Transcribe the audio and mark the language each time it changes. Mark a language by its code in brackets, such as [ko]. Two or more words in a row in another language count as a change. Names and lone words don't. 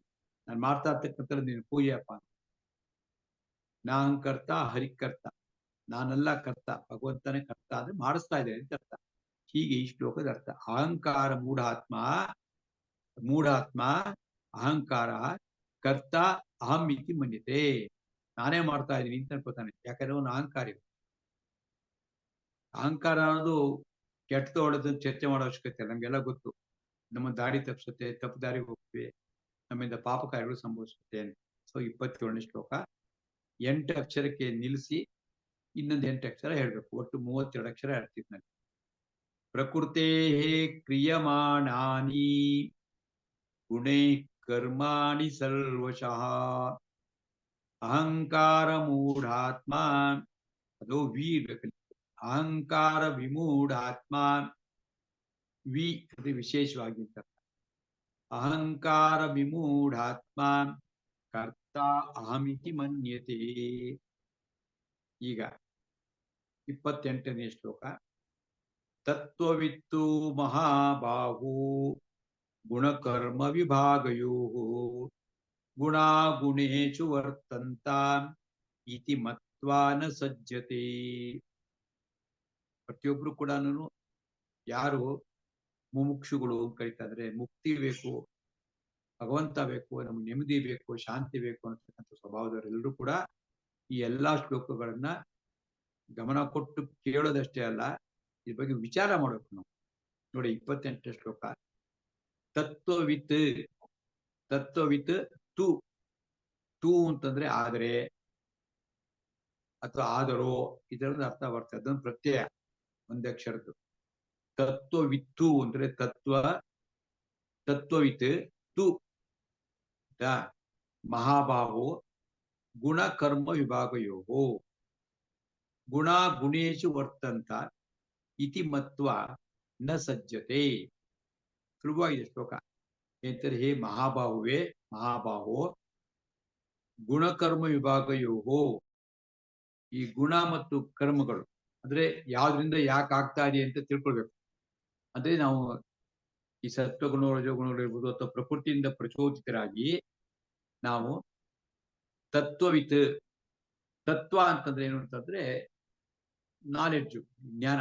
[kn] ನಾನು ಮಾಡ್ತಾ ಇರ್ತಕ್ಕಂಥ ನೀನು ಪೂಜೆಯಪ್ಪ ಅಂತ. ನಾನ್ ಕರ್ತ ಹರಿಕರ್ತ, ನಾನೆಲ್ಲ ಕರ್ತ, ಭಗವಂತನೇ ಕರ್ತ ಅಂದ್ರೆ ಮಾಡಿಸ್ತಾ ಇದ್ದೇನೆ ಅಂತ ಅರ್ಥ. ಹೀಗೆ ಈ ಶ್ಲೋಕದ ಅರ್ಥ. [sa] ಅಹಂಕಾರ ಮೂಢಾತ್ಮ ಅಹಂಕಾರ ಕರ್ತ ಅಹಂ ಇತಿ ಮನ್ಯತೆ. [kn] ನಾನೇ ಮಾಡ್ತಾ ಇದ್ದೀನಿ ಅಂತ ಅನ್ಕೋತಾನೆ. ಯಾಕಂದ್ರೆ ಅವನು ಅಹಂಕಾರಿ. ಅಹಂಕಾರ ಅನ್ನೋದು ಕೆಟ್ಟದ ಒಳ್ಳೆದನ್ನು ಚರ್ಚೆ ಮಾಡೋ ಅವಶ್ಯಕತೆ ಇಲ್ಲ, ನಮ್ಗೆಲ್ಲ ಗೊತ್ತು. ನಮ್ಮ ದಾರಿ ತಪ್ಪಿಸುತ್ತೆ, ತಪ್ಪು ದಾರಿಗೆ ಹೋಗ್ತೀವಿ, ನಮ್ಮಿಂದ ಪಾಪ ಕಾರ್ಯಗಳು ಸಂಭವಿಸುತ್ತೆ. ಸೊ 27ನೇ ಶ್ಲೋಕ 8 ಅಕ್ಷರಕ್ಕೆ ನಿಲ್ಲಿಸಿ ಇನ್ನೊಂದು 8 ಅಕ್ಷರ ಹೇಳ್ಬೇಕು. ಒಟ್ಟು 32 ಅಕ್ಷರ ಹೇಳ್ತಿದ್ ನಾನು. [sa] ಪ್ರಕೃತೆ ಕ್ರಿಯಮಾಣಾನಿ ಗುಣೈ ಕರ್ಮಾಣಿ ಸರ್ವಶಃ ಅಹಂಕಾರ ಮೂಢಾತ್ಮ, [kn] ಅದು ವಿ ಇರ್ಬೇಕು. [sa] ಅಹಂಕಾರ ವಿಮೂಢಾತ್ಮ, [kn] ವಿ ಅದು ವಿಶೇಷವಾಗಿ ಅಂತ. [sa] ಅಹಂಕಾರ ವಿಮೂಢಾತ್ಮ ಕರ್ತ ಅಹಮಿತಿ ಮನ್ಯತೆ. [kn] ಈಗ 28ನೇ ಶ್ಲೋಕ. [sa] ತತ್ವವಿತ್ತು ಮಹಾಬಾಹು ಗುಣಕರ್ಮ ವಿಭಾಗಯೋ ಗುಣಾಗುಣೇಷು ವರ್ತಂತ ಇತಿ ಮತ್ವಾ ನ ಸಜ್ಜತೆ. [kn] ಪ್ರತಿಯೊಬ್ರು ಕೂಡ ಯಾರು ಮುಮುಕ್ಷುಗಳು ಕರೀತಾ ಇದ್ರೆ, ಮುಕ್ತಿ ಬೇಕು, ಭಗವಂತ ಬೇಕು, ನಮ್ಗೆ ನೆಮ್ಮದಿ ಬೇಕು, ಶಾಂತಿ ಬೇಕು ಅಂತಕ್ಕಂಥ ಸ್ವಭಾವದವರೆಲ್ಲರೂ ಕೂಡ ಈ ಎಲ್ಲಾ ಶ್ಲೋಕಗಳನ್ನ ಗಮನ ಕೊಟ್ಟು ಕೇಳೋದಷ್ಟೇ ಅಲ್ಲ, ಇದ್ರ ಬಗ್ಗೆ ವಿಚಾರ ಮಾಡ್ಬೇಕು ನಾವು. ನೋಡಿ 28ನೇ ಶ್ಲೋಕ. ತತ್ವವಿತ್ ತು ಅಂತಂದ್ರೆ ಆದರೆ ಅಥವಾ ಆದರೋ, ಇದರದ ಅರ್ಥ ಬರ್ತದೆ. ಅದೊಂದು ಪ್ರತ್ಯಯ, ಒಂದೇ ಅಕ್ಷರದ್ದು. [sa] ತತ್ವವಿತ್ತು ಅಂದ್ರೆ ತತ್ವವಿತ್ ತು ಮಹಾಬಾಹೋ ಗುಣ ಕರ್ಮ ವಿಭಾಗಯೋ ಗುಣ ಗುಣೇಶು ವರ್ತಂತ ಇತಿ ಮತ್ವ ನ ಸಜ್ಜತೆ. [kn] ಸುಲಭವಾಗಿದೆ ಶ್ಲೋಕ. ಎಂತಾರೆ, [sa] ಹೇ ಮಹಾಬಾಹೋ ಗುಣಕರ್ಮ ವಿಭಾಗಯೋ, [kn] ಈ ಗುಣ ಮತ್ತು ಕರ್ಮಗಳು ಅಂದ್ರೆ ಯಾವ್ದ್ರಿಂದ ಯಾಕೆ ಆಗ್ತಾ ಇದೆ ಅಂತ ತಿಳ್ಕೊಳ್ಬೇಕು. ಅಂದ್ರೆ ನಾವು ಈ ಸತ್ವಗುಣ ರಜೋಗುಣಗಳು ಇರ್ಬೋದು ಅಥವಾ ಪ್ರಕೃತಿಯಿಂದ ಪ್ರಚೋದಿತರಾಗಿ ನಾವು ತತ್ವ ಅಂತಂದ್ರೆ ಏನು ಅಂತಂದ್ರೆ ನಾಲೆಡ್ಜು, ಜ್ಞಾನ.